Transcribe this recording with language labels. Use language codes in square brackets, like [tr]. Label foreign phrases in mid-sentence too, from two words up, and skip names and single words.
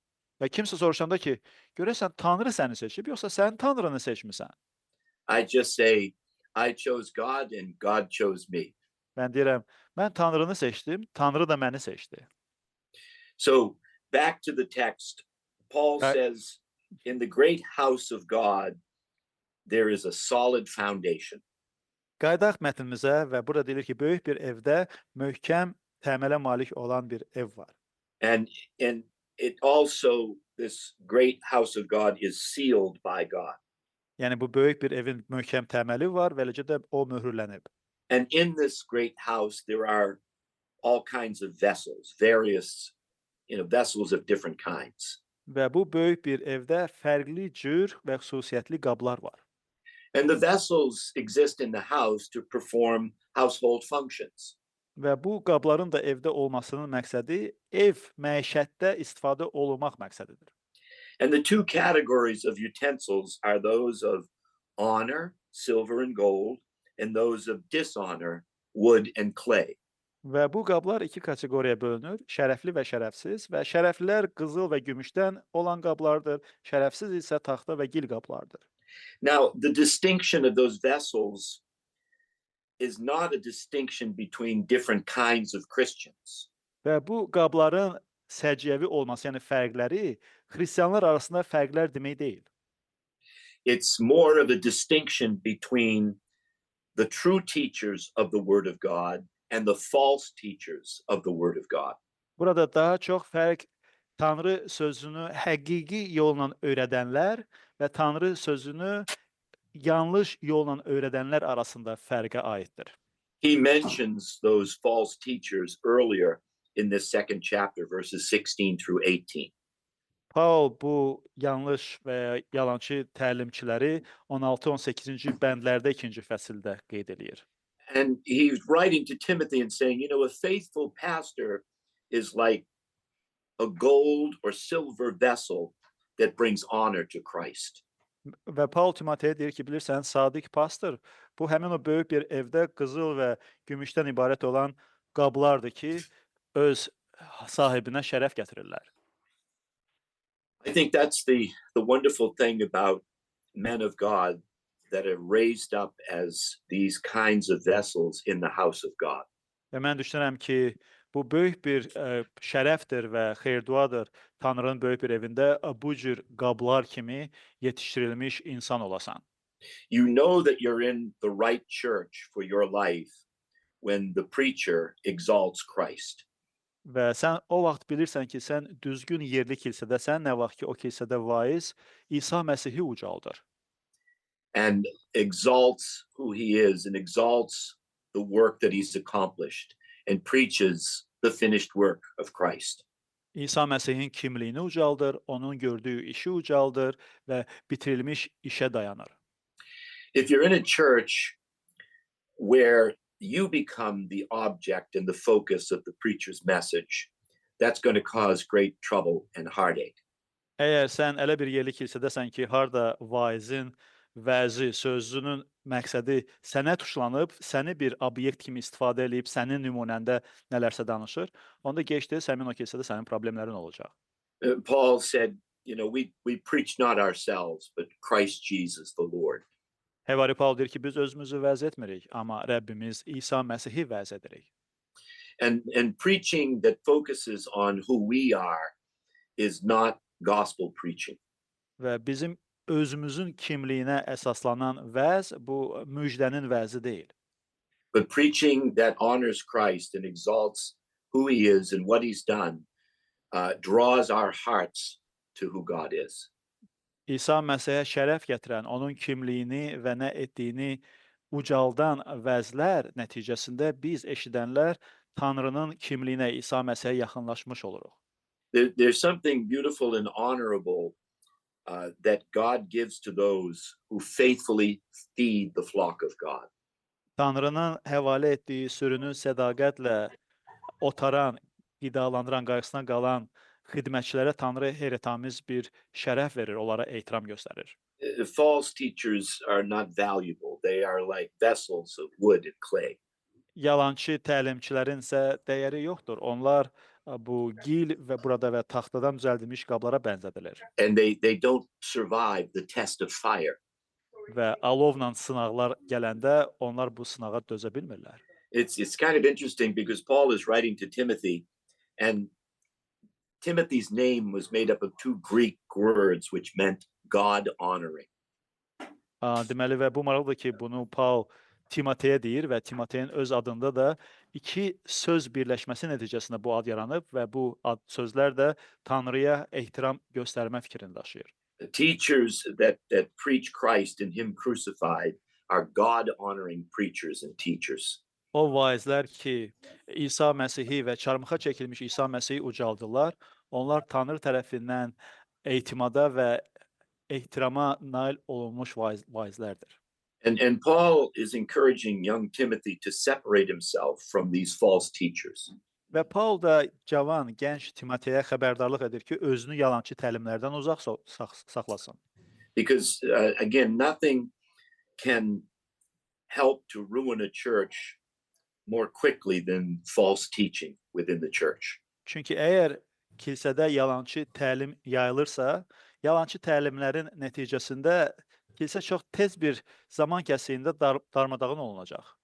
[az] Və kimsə soruşanda ki, görəsən Tanrı səni seçib, yoxsa sən Tanrını seçmisən? [en] I just say, "I chose God and God chose me." [az] Mən deyirəm, mən Tanrını seçdim, Tanrı da məni seçdi. [en] So back to the text, Paul [az] Və [en] says, "In the great house of God, there is a solid foundation." [az] qayıdaq mətnimizə və burada deyilir ki, böyük bir evdə möhkəm təmələ malik olan bir ev var. [en] And it also, this great house of God is sealed by God. [az] Yəni bu böyük bir evin möhkəm təməli var və eləcə də o möhürlənib. [en] And in this great house, there are all kinds of vessels, various, vessels of different kinds. [az] Və bu böyük bir evdə fərqli cür və xüsusiyyətli qablar var. [en] And the vessels exist in the house to perform household functions. [az] Və bu qabların da evdə olmasının məqsədi ev məişətdə istifadə olunmaq məqsədidir. [en] And the two categories of utensils are those of honor, silver and gold, and those of dishonor, wood and clay. [az] Və bu qablar iki kateqoriyaya bölünür: şərəfli və şərəfsiz. Və şərəflilər qızıl və gümüşdən olan qablardır, şərəfsiz isə taxta və gil qablardır. [en] Now, the distinction of those vessels is not a distinction between different kinds of Christians. [az] Və bu qabların səciyyəvi olması, yəni fərqləri xristianlar arasında fərqlər demək deyil. [en] It's more of a distinction between the true teachers of the Word of God and the false teachers of the Word of God. [az] Burada daha çox fərq Tanrı sözünü həqiqi yolla öyrədənlər və Tanrı sözünü yanlış yolla öyrədənlər arasında fərqə aiddir. [en] He mentions those false teachers earlier in this second chapter, verses 16 through 18. [az] Paul bu yanlış və ya yalançı təlimçiləri 16-18-ci bəndlərdə 2-ci fəsildə qeyd eləyir. [en] And he's writing to Timothy and saying, a faithful pastor is like a gold or silver vessel that brings honor to Christ. [az] Və Paul Timoteyə deyir ki, bilirsən, sadiq pastor bu həmin o böyük bir evdə qızıl və gümüşdən ibarət olan qablardır ki, öz sahibinə şərəf gətirirlər. [en] I think that's the wonderful thing about men of God that are raised up as these kinds of vessels in the house of God. [az] Və mən düşünürəm ki, bu böyük bir şərəfdir və xeyir-duadır Tanrının böyük bir evində bu cür qablar kimi yetişdirilmiş insan olasan. [en] You know that you're in the right church for your life when the preacher exalts Christ. [az] Və sən o vaxt bilirsən ki, sən düzgün yerli kilsədəsən, nə vaxt ki, o kilsədə vaiz İsa Məsihi ucaldır. [en] And exalts who he is and exalts the work that he's accomplished and preaches the finished work of Christ. [az] İsa Məsihin kimliyini ucaldır, onun gördüyü işi ucaldır və bitirilmiş işə dayanır. [en] If you're in a church where you become the object and the focus of the preacher's message, that's going to cause great trouble and heartache. [az] Əgər sən elə bir yerli kilsədəsən ki, harda vaizin vəzi, sözünün məqsədi sənə tuşlanıb, səni bir obyekt kimi istifadə edib, sənin nümunəndə nələrsə danışır, onda gec-tez həmin o kilsədə sənin problemlərin olacaq. [en] Paul said, we preach not ourselves, but Christ Jesus the Lord. [az] Həvari Paul deyir ki, biz özümüzü vəz etmirik, amma Rəbbimiz İsa Məsihi vəz edirik. [en] And preaching that focuses on who we are is not gospel preaching. [az] Və bizim özümüzün kimliyinə əsaslanan vəz bu müjdənin vəzi deyil. [en] But preaching that honors Christ and exalts who he is and what he's done draws our hearts to who God is. [az] İsa Məsihə şərəf gətirən, onun kimliyini və nə etdiyini ucaldan vəzlər nəticəsində biz eşidənlər Tanrının kimliyinə, İsa Məsihə yaxınlaşmış oluruq. [en] There's something beautiful and honorable that God gives to those who faithfully feed the flock of God. [az] Tanrının həvalə etdiyi sürünü sədaqətlə otaran, qidalandıran, qarşısına qalan xidmətçilərə Tanrı heyrətamiz bir şərəf verir, onlara ehtiram göstərir. [en] False teachers are not valuable. They are like vessels of wood and clay. [az] Yalançı təlimçilərin isə dəyəri yoxdur. Onlar bu gil və burada və taxtadan düzəldilmiş qablara bənzədilir. [en] And they don't survive the test of fire. [az] Və alovla sınaqlar gələndə onlar bu sınağa dözə bilmirlər. [en] It's kind of interesting because Paul is writing to Timothy, and Timothy's name was made up of two Greek words which meant God honoring. [az] Deməli və bu maraqlıdır ki, bunu Paul Timoteyə deyir və Timoteyin öz adında da iki söz birləşməsi nəticəsində bu ad yaranıb və bu ad sözlər də Tanrıya ehtiram göstərmə fikrini daşıyır. [en] The teachers that preach Christ and him crucified are God honoring preachers and teachers. [az] O vaizlər ki, İsa Məsihi və çarmıxa çəkilmiş İsa Məsihi ucaldırlar, onlar Tanrı tərəfindən etimada və ehtirama nail olunmuş vaizlərdir. [en] And Paul is encouraging young Timothy to separate himself from these false teachers. [az] Və Paul da cavan, gənc Timoteyə xəbərdarlıq edir ki, özünü yalançı təlimlərdən uzaq saxlasın. [en] Because again, nothing can help to ruin a church more quickly than false teaching within the church. [az] Çünki əgər kilsədə yalançı təlim yayılırsa, yalançı təlimlərin nəticəsində kilsə çox tez bir zaman kəsiyində darmadağın olunacaq.